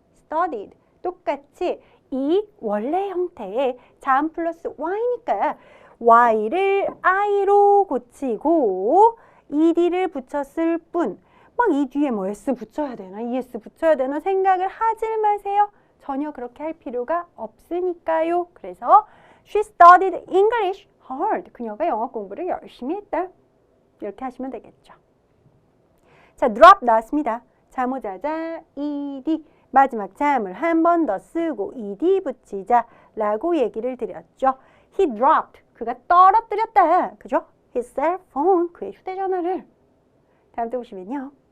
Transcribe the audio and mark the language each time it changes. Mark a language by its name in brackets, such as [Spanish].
[Korean] studied 똑같이 이 원래 형태의 자음 플러스 y니까 y를 i로 고치고 ed를 붙였을 뿐 막 이 뒤에 뭐 s 붙여야 되나 es 붙여야 되나 생각을 하지 마세요. 전혀 그렇게 할 필요가 없으니까요. [English] 그래서 she studied English hard. [Korean] 그녀가 영어 공부를 열심히 했다. 이렇게 하시면 되겠죠. 자, drop 나왔습니다. 자모자자 ed 마지막 자음을 한 번 더 쓰고 ed 붙이자 라고 얘기를 드렸죠. [English] He dropped. [Korean] 그가 떨어뜨렸다. 그죠? [English] His cell phone. [Korean] 그의 휴대전화를. 다음 또 보시면요.